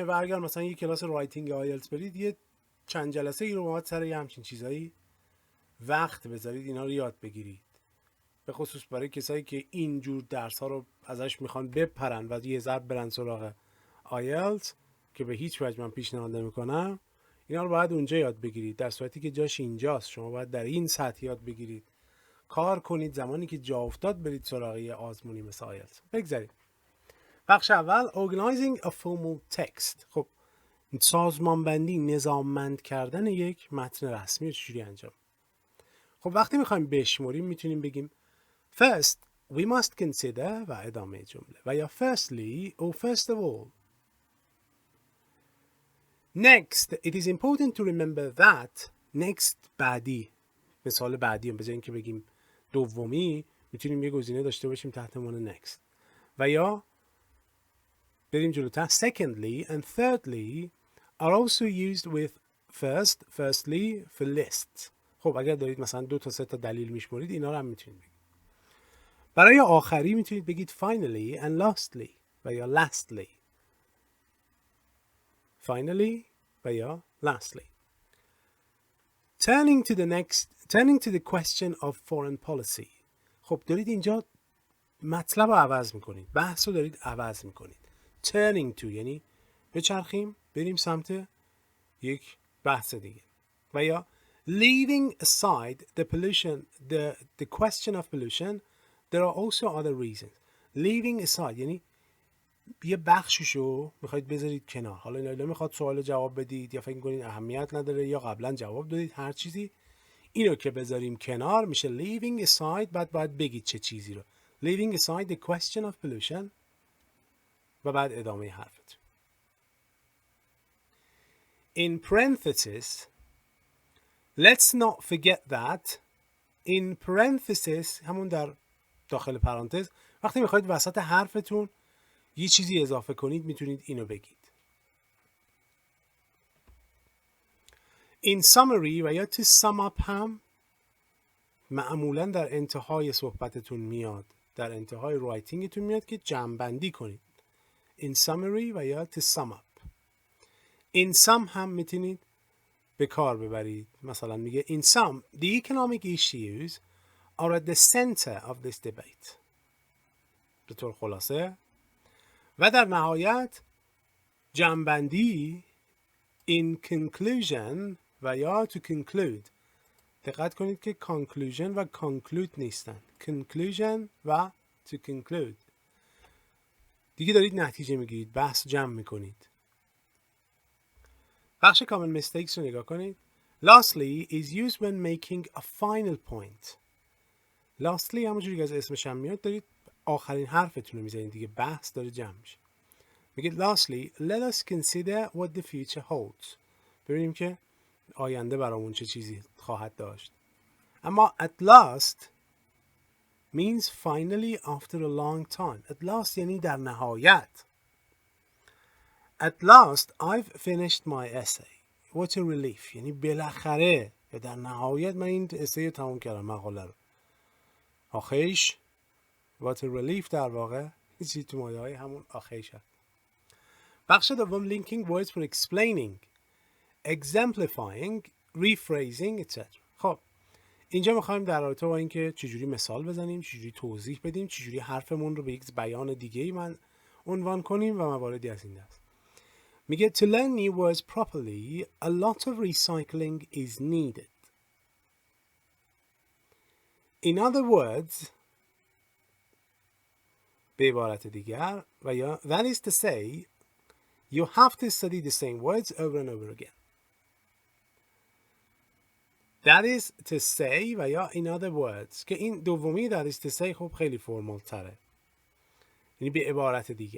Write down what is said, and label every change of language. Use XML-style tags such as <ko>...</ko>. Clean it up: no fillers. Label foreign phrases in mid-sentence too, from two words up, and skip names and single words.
<fa>و اگر مثلا یه کلاس رایتینگ آیلتس برید، یه چند جلسه ای رو باید سر یه همچین چیزایی وقت بذارید اینا رو یاد بگیرید، به خصوص برای کسایی که اینجور درس ها رو ازش میخوان بپرن و یه ضرب برن سراغ آیلتس، که به هیچ وجه من پیشنهاد نمیکنم. اینا رو باید اونجا یاد بگیرید، در صورتی که جاش اینجاست. شما باید در این سطح یاد بگیرید، کار کنید. زمانی که جا افتاد برید سراغ یه آزمونی مثل آیلتس. بگذارید بخش اول،</fa> <en>organizing a formal text.</en> <fa>خب سازمانبندی، نظاممند کردن یک متن رسمی چجوری انجام؟ خب وقتی میخوایم بشمریم میتونیم بگیم</fa> <en>First, we must consider</en> <fa>و ادامه جمله و یا</fa> <en>firstly or first of all. Next, it is important to remember that next</en> <fa>بعدی، مثال بعدی هم به جای اینکه بگیم دومی میتونیم یه گزینه داشته باشیم تحت عنوان next و یا بریم جلوتر</fa> <en>secondly and thirdly are also used with first, firstly for lists.</en> <fa>خب اگر دارید مثلا 2 تا 3 تا دلیل میشمرید اینا رو هم میتونید بگید. برای آخری میتونید بگید</fa> <en>finally and lastly</en> <fa>و یا lastly.</fa> <en>Finally</en> <fa>و یا</fa> <en>lastly. Turning to the question of foreign policy.</en> <fa>خب دارید اینجا مطلب رو عوض میکنید، بحث رو دارید عوض میکنید.</fa> <en>Turning to</en> <fa>یعنی بچرخیم بریم سمت یک بحث دیگه. و یا</fa> <en>leaving aside the question of pollution, there are also other reasons. Leaving aside</en> <fa>یعنی یه بخششو میخواید بذارید کنار. حالا اینا میخواد سوال جواب بدید یا فکر میکنید اهمیت نداره یا قبلا جواب دادید، هر چیزی اینو که بذاریم کنار میشه</fa> <en>leaving aside.</en> <fa>بعد باید بگید چه چیزی رو.</fa> <en>leaving aside the question of pollution</en> <fa>و بعد ادامه حرفت.</fa> <en>In parentheses, let's not forget that. In parentheses</en> <fa>همون در داخل پرانتز، وقتی میخواید وسط حرفتون یه چیزی اضافه کنید میتونید اینو بگید.</fa> <en>In summary</en> <fa>و یا</fa> <en>to sum up</en> <fa>هم معمولا در انتهای صحبتتون میاد، در انتهای رایتینگتون میاد که جمع کنید.</fa> <en>In summary</en> <fa>و یا</fa> <en>to sum up. In sum</en> <fa>هم میتونید به کار ببرید. مثلا میگه</fa> <en>in sum the economic issues are at the center of this debate.</en> <fa>به طور خلاصه. و در نهایت جمع‌بندی</fa> <en>in conclusion</en> <fa>و یا</fa> <en>to conclude.</en> <fa>دقت کنید که conclusion و conclude نیستن.</fa> <en>conclusion و to conclude.</en> <fa>دیگه دارید نتیجه میگیرید، بحث جمع میکنید. بخش</fa> <en>common mistakes</en> <fa>رو نگاه کنید.</fa> <en>Lastly is used when making a final point.</en> <fa>Lastly همونجوری که از اسمش هم میاد دارید آخرین حرفتون رو میزنید دیگه، بحث داره جمع میشه.</fa> <en>میگید lastly let us consider what the future holds.</en> <fa>ببینیم که آینده برامون چه چیزی خواهد داشت. اما</fa> <en>at last means finally after a long time. At last</en> <fa>یعنی در نهایت.</fa> <en>At last I've finished my essay. What a relief.</en> <fa>یعنی بالاخره یا در نهایت من این اسه رو تموم کردم، مقاله رو. آخیش</fa> <en>what a relief</en> <fa>در واقع چیزی تو مایه های همون آخیش هست. بخش دوم</fa> <en>linking words for explaining, exemplifying, rephrasing etc.</en> <fa>خب اینجا میخوایم در رابطه با اینکه چجوری مثال بزنیم، چجوری توضیح بدیم، چجوری حرفمون رو به یک بیان دیگه‌ای من عنوان کنیم و مواردی از این دست.</fa> <en>میگه to learn new words properly a lot of recycling is needed. In other words,</en> <fa>به عبارت دیگر و یا</fa> <en>that is to say you have to study the same words over and over again. That is to say</en> <fa>و یا</fa> <en>in other words</en> <fa>که این دومی</fa> <en>that is to say</en> <fa>خب خیلی فرمال تره، یعنی به عبارت دیگر.</fa>